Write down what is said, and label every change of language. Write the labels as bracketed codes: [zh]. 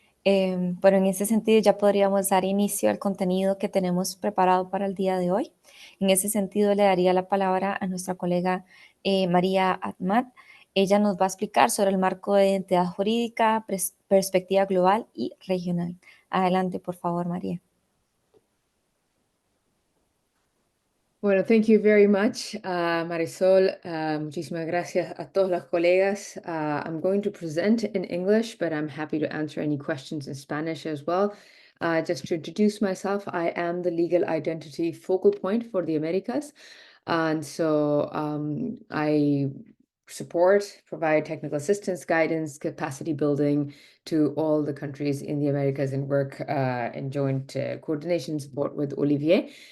[es] Bueno, en ese sentido ya podríamos dar inicio al contenido que tenemos preparado para el día de hoy. En ese sentido le daría la palabra a nuestra colega María Ahmad. Ella nos va a explicar sobre el marco de identidad jurídica, perspectiva global y regional. Adelante, por favor, María. [en] Bueno, thank you very much, Marisol. [es] Muchísimas gracias a todos los colegas. [en] I'm going to present in English, but I'm happy to answer any questions in Spanish as well. Just to introduce myself, I am the legal identity focal point for the Americas. And so I provide technical assistance, guidance, capacity building to all the countries in the Americas and work in joint coordination support with Olivier.